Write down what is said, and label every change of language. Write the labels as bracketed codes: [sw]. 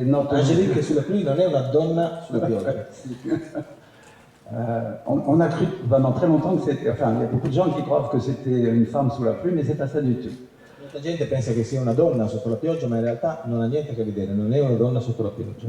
[it] Angélique sous la pluie non è una donna sulla pioggia. [fr] On a cru pendant très longtemps que c'était... Enfin, il y a beaucoup de gens qui croient que c'était une femme sous la pluie, mais c'est pas ça du tout. [it] Molta gente pensa che sia una donna sotto la pioggia, ma in realtà non ha niente a che vedere, non è una donna sotto la pioggia.